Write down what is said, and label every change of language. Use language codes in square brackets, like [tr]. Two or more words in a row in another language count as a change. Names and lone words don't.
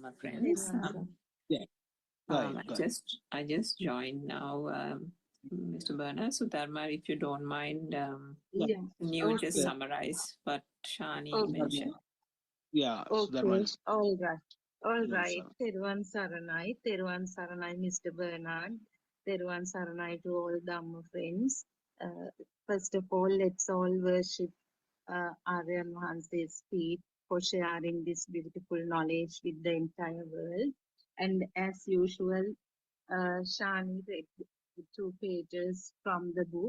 [en] my friends. [si] Thiruvan [en] Yeah. Go ahead. I just joined now, Mr. Bernard. So Dharma, if you don't mind, Yeah. can you just Okay. summarize what Shani Okay. mentioned? Yeah. Okay. All right. All [si] Thiruvan [en] right. [si] Saranai. Thiruvan Saranai, [en] Mr. Bernard. [si] Thiruvan Saranai [en] to all Dhamma friends. First of all, let's all worship Aryan Mahanse's feet for sharing this beautiful knowledge with the entire world. And as usual, Shani read the 2 pages from the book.